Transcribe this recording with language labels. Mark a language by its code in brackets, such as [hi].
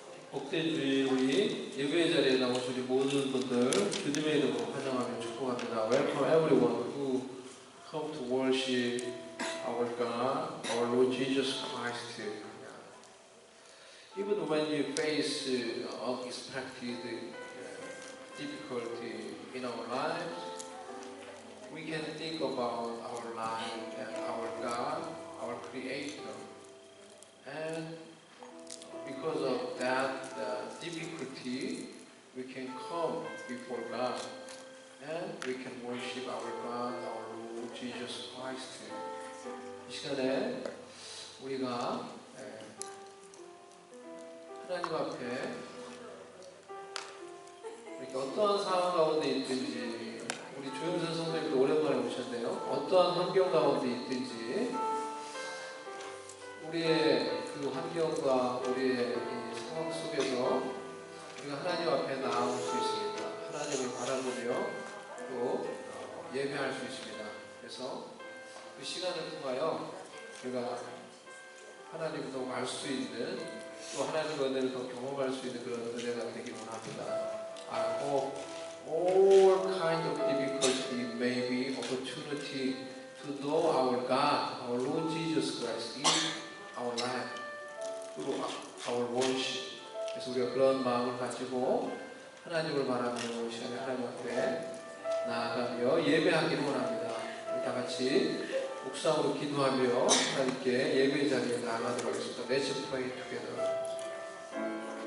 [ko] 복되주의 우리 예배의 자리에 나오신 우리 모든 분들 주님의 이름으로 환영하며 축복합니다. [en] Welcome everyone who come to worship our God, our Lord Jesus Christ. Even when you face unexpected difficulty in our lives, we can think about our life and our God, our Creator. And because of that difficulty, we can come before God and we can worship our God, our Lord Jesus Christ. [ko] 이 시간에 우리가 하나님 앞에 이렇게 어떠한 상황 가운데 있든지, 우리 조영선 선생님도 오랜만에 오셨네요. 어떠한 환경 가운데 있든지 우리의 그 환경과 우리의 이 상황 속에서 우리가 하나님 앞에 나아올 수 있습니다. 하나님을 바라보며 또 예배할 수 있습니다. 그래서 그 시간을 통하여 우리가 하나님을 더 알 수 있는, 또 하나님의 은혜를 더 경험할 수 있는 그런 은혜가 되기를 원합니다. [en] I hope all kind of difficulty may be opportunity to know our God, our Lord Jesus Christ in our life, through our worship. [ko] 그래서 우리가 그런 마음을 가지고 하나님을 바라보는 이 시간에 하나님 앞에 나아가며 예배하기를 원합니다. 우리 다 같이 묵상으로 기도하며 하나님께 예배 자리에 나아가도록 하겠습니다. [en] Let's pray together.